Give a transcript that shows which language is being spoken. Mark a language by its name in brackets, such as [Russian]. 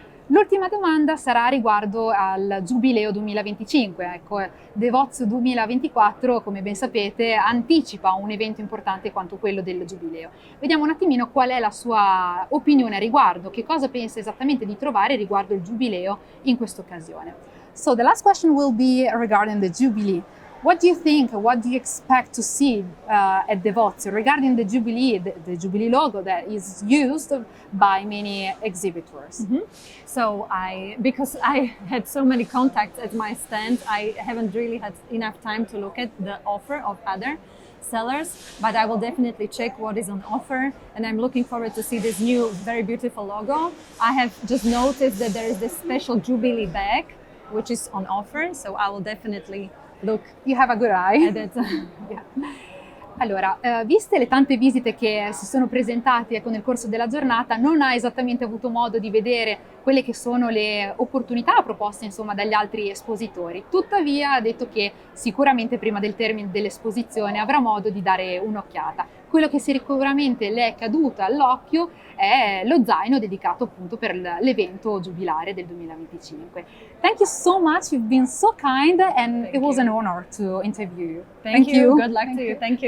[Italian] L'ultima domanda sarà riguardo al Giubileo 2025. DEVOTIO 2024, come ben sapete, anticipa un evento importante quanto quello del Giubileo. Vediamo un attimino qual è la sua opinione a riguardo, che cosa pensa esattamente di trovare riguardo il Giubileo in questa occasione. [English] So the last question will be regarding the Jubilee. What do you think, what do you expect to see at DEVOTIO regarding the Jubilee, the Jubilee logo that is used by many exhibitors? Mm-hmm. So because I had so many contacts at my stand, I haven't really had enough time to look at the offer of other sellers, but I will definitely check what is on offer, and I'm looking forward to see this new, very beautiful logo. I have just noticed that there is this special Jubilee bag, which is on offer, so I will definitely look. You have a good eye. At it. Yeah. [Italian] Allora, viste le tante visite che si sono presentate nel corso della giornata, non ha esattamente avuto modo di vedere quelle che sono le opportunità proposte insomma dagli altri espositori. Tuttavia ha detto che sicuramente prima del termine dell'esposizione avrà modo di dare un'occhiata. Quello che sicuramente le è caduto all'occhio è lo zaino dedicato appunto per l'evento giubilare del 2025. [English] Thank you so much, you've been so kind and it was an honor to interview you. Thank you. Good luck to you. Thank you.